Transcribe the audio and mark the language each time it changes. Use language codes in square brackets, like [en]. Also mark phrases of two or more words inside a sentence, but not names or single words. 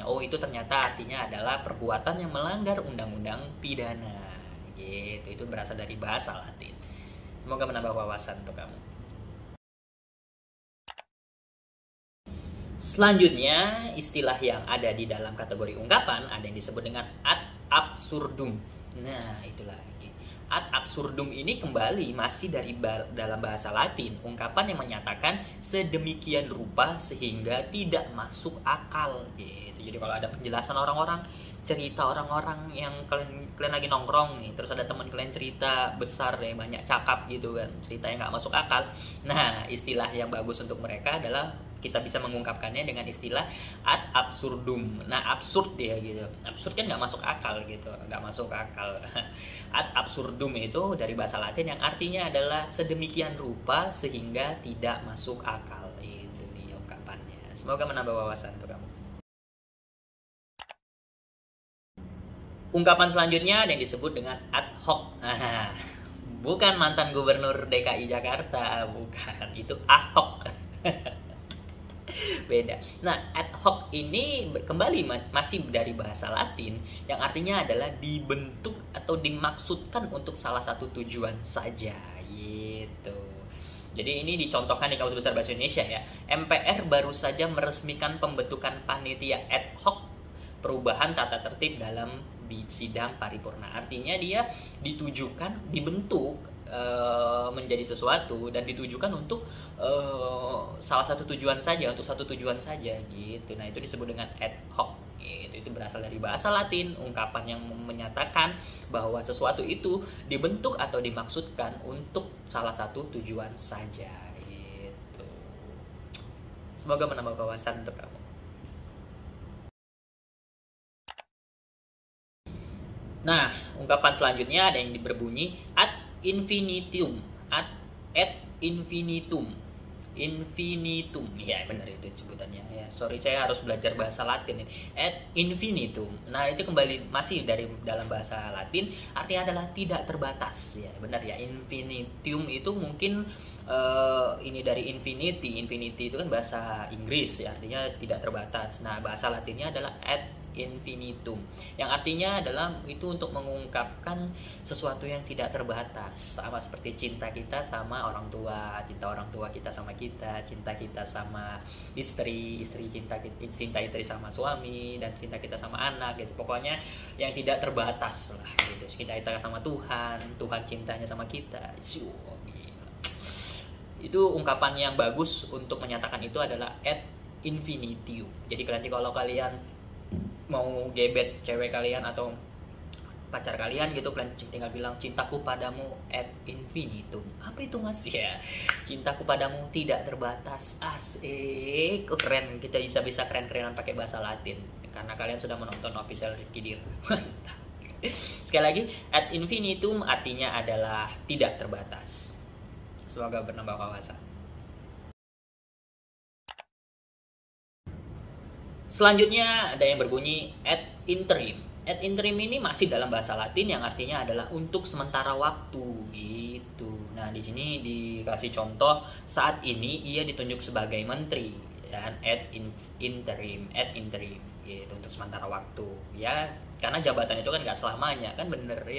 [id] Oh, itu ternyata artinya adalah perbuatan yang melanggar undang-undang pidana. Gitu. Itu berasal dari bahasa Latin. Semoga menambah wawasan untuk kamu. Selanjutnya, istilah yang ada di dalam kategori ungkapan ada yang disebut dengan [la] ad absurdum. [id] Nah, itulah lagi. [la] Ad absurdum [id] ini kembali masih dari dalam bahasa Latin, ungkapan yang menyatakan sedemikian rupa sehingga tidak masuk akal gitu. Jadi kalau ada penjelasan orang-orang, cerita orang-orang yang kalian lagi nongkrong nih, terus ada teman kalian cerita besar deh, banyak cakap gitu kan, cerita yang nggak masuk akal. Nah, istilah yang bagus untuk mereka adalah kita bisa mengungkapkannya dengan istilah [la] ad absurdum. [id] Nah, absurd ya gitu. Absurd kan nggak masuk akal gitu, nggak masuk akal. [la] Ad absurdum [id] itu dari bahasa Latin yang artinya adalah sedemikian rupa sehingga tidak masuk akal. Itu nih ungkapannya. Semoga menambah wawasan untuk kamu. Ungkapan selanjutnya ada yang disebut dengan [la] ad hoc. [id] Bukan mantan gubernur DKI Jakarta, bukan. Itu Ahok. Beda. Nah, [la] ad hoc [id] ini kembali masih dari bahasa Latin yang artinya adalah dibentuk atau dimaksudkan untuk salah satu tujuan saja gitu. Jadi ini dicontohkan di Kamus Besar Bahasa Indonesia ya. MPR baru saja meresmikan pembentukan panitia [la] ad hoc [id] perubahan tata tertib dalam sidang paripurna. Artinya dia ditujukan, dibentuk menjadi sesuatu dan ditujukan untuk salah satu tujuan saja, untuk satu tujuan saja gitu. Nah, itu disebut dengan [la] ad hoc [id] gitu. Itu berasal dari bahasa Latin, ungkapan yang menyatakan bahwa sesuatu itu dibentuk atau dimaksudkan untuk salah satu tujuan saja gitu. Semoga menambah wawasan untuk kamu. Nah, ungkapan selanjutnya ada yang berbunyi [la] ad infinitum, ad infinitum, infinitum, [id] ya benar itu sebutannya ya. Sorry, saya harus belajar bahasa Latin ini. [la] Ad infinitum. [id] Nah, itu kembali masih dari dalam bahasa Latin, artinya adalah tidak terbatas ya. Benar ya, infinitum itu mungkin ini dari infinity. Infinity itu kan bahasa Inggris ya, artinya tidak terbatas. Nah, bahasa Latinnya adalah [la] ad infinitum, [id] yang artinya adalah itu untuk mengungkapkan sesuatu yang tidak terbatas, sama seperti cinta kita sama orang tua, cinta orang tua kita sama kita, cinta kita sama istri, cinta istri sama suami, dan cinta kita sama anak gitu. Pokoknya yang tidak terbatas lah gitu. Cinta kita sama Tuhan, Tuhan cintanya sama kita. Itu ungkapan yang bagus untuk menyatakan itu adalah [la] ad infinitum. [id] Jadi nanti kalau kalian mau gebet cewek kalian atau pacar kalian gitu, kalian tinggal bilang cintaku padamu [la] ad infinitum. [id] Apa itu mas ya? Cintaku padamu tidak terbatas. Asik, keren. Kita bisa keren-kerenan pakai bahasa Latin karena kalian sudah menonton official Rifki Dir. Mantap. Sekali lagi, [la] ad infinitum [id] artinya adalah tidak terbatas. Semoga bernambah wawasan. Selanjutnya ada yang berbunyi [la] ad interim. Ad interim [id] ini masih dalam bahasa Latin yang artinya adalah untuk sementara waktu gitu. Nah, di sini dikasih contoh, saat ini ia ditunjuk sebagai menteri dan [la] ad interim [id] gitu, untuk sementara waktu ya, karena jabatan itu kan nggak selamanya kan, bener ya.